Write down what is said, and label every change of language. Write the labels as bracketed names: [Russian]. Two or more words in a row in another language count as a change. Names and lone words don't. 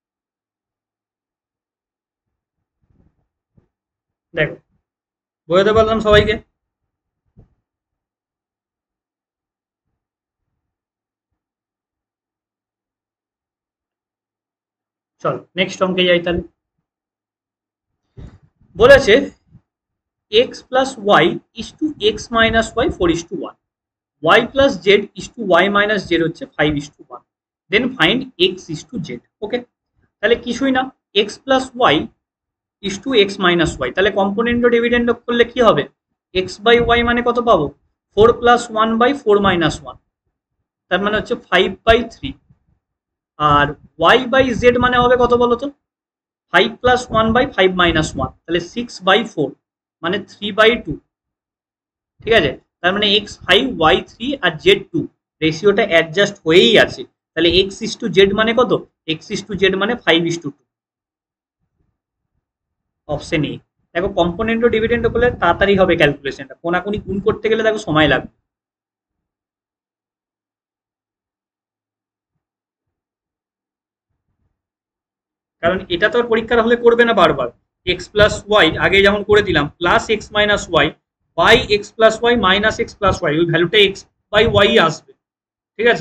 [Bangla] দেখো বোঝাতে পারলাম সবাইকে? চল নেক্সট অঙ্কে যাই তাহলে। [English] বলেছে x plus y is to x minus y 4:1, y plus z is to y minus z হচ্ছে 5:1, then find x is to z। [Bangla] ওকে, তাহলে কিছুই না, [English] x plus y is to x minus y, [Bangla] তাহলে কম্পোনেন্ট ও ডিভিডেন্ড করলে কি হবে? [English] x by y [Bangla] মানে কত পাবো? [English] 4 plus 1 by 4 minus 1, [Bangla] তার মানে হচ্ছে 5/3, আর [English] y by z [Bangla] মানে হবে কত বলো তো? [English] 5 plus 1 by 5 minus 1, [Bangla] তাহলে 6/4 মানে 3/2, ঠিক আছে? তার মানে x5 y3 আর z2 রেশিওটা অ্যাডজাস্ট হয়েই আছে, তাহলে [English] x is to z [Bangla] মানে কত? [English] x is to z [Bangla] মানে 5:2, অপশন এ। দেখো কম্পোনেন্ট ও ডিভিডেন্ড করলে তাড়াতাড়ি হবে ক্যালকুলেশনটা, কোনাকুনি গুণ করতে গেলে দেখো সময় লাগবে। কারণ এটা তো আর পরীক্ষার হলে করবে না বারবার, [English] x plus y [Bangla] আগে যেমন করে দিলাম [English] plus x minus y by x plus y minus x plus y, [Bangla] ওই ভ্যালুটা [English] x by y [Bangla] আসবে, ঠিক আছে?